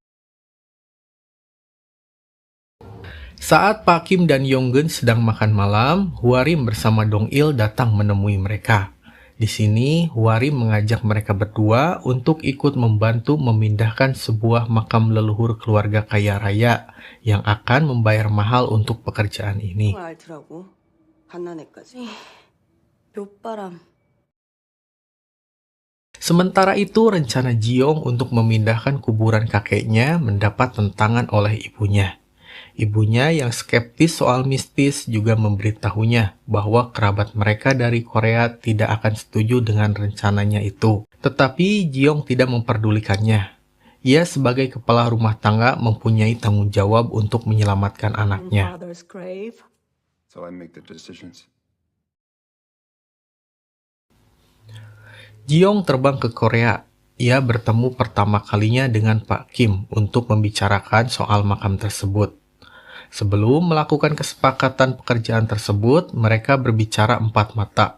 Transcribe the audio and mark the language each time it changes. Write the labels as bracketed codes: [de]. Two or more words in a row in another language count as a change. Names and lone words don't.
[id] Saat Pak Kim dan Yong-gun sedang makan malam, Hwarim bersama Dong Il datang menemui mereka. Di sini, Hwarim mengajak mereka berdua untuk ikut membantu memindahkan sebuah makam leluhur keluarga kaya raya yang akan membayar mahal untuk pekerjaan ini. [ko] 알더라고. 갓난애까지. 묘바람. [id] Sementara itu, rencana Ji-yong untuk memindahkan kuburan kakeknya mendapat tentangan oleh ibunya. Ibunya yang skeptis soal mistis juga memberitahunya bahwa kerabat mereka dari Korea tidak akan setuju dengan rencananya itu. Tetapi Ji-yong tidak memperdulikannya. Ia sebagai kepala rumah tangga mempunyai tanggung jawab untuk menyelamatkan anaknya. [en] Father's grave. So I make the decisions. [id] Ji-yong terbang ke Korea. Ia bertemu pertama kalinya dengan Pak Kim untuk membicarakan soal makam tersebut. Sebelum melakukan kesepakatan pekerjaan tersebut, mereka berbicara empat mata.